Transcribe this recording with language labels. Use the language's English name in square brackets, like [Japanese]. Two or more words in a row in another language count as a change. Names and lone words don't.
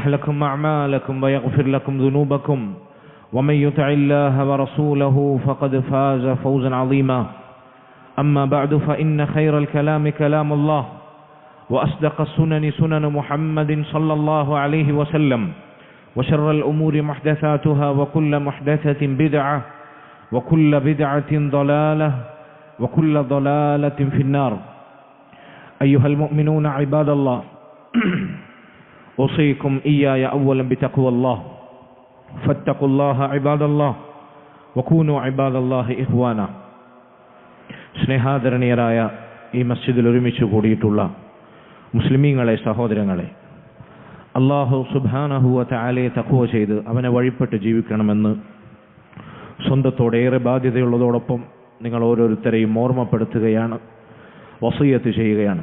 [Arabic] لكم أعمالكم ويغفر لكم ذنوبكم ومن يطع الله ورسوله فقد فاز فوزا عظيما أما بعد فإن خير الكلام كلام الله وأصدق السنن سنن محمد صلى الله عليه وسلم وشر الأمور محدثاتها وكل محدثة بدعة وكل بدعة ضلالة وكل ضلالة في النار أيها المؤمنون عباد الله أوصيكم إياي أولا بتقوى الله فاتقوا الله عباد الله وكونوا عباد الله إخوانا [Malayalam] സ്നേഹാദരണീയരായ ഈ മസ്ജിദിൽ ഒരുമിച്ച് കൂടിയിട്ടുള്ള മുസ്ലിമീങ്ങളെ, സഹോദരങ്ങളെ, [Arabic] الله سبحانه و تعالى [Malayalam] തഖ്വ ചെയ്ത് അവനെ വഴിപ്പെട്ട് ജീവിക്കണമെന്ന് സ്വന്തത്തോടേറെ ബാധ്യതയുള്ളതോടൊപ്പം നിങ്ങൾ ഓരോരുത്തരെയും ഓർമ്മപ്പെടുത്തുകയാണ്, വസിയത്ത് ചെയ്യുകയാണ്.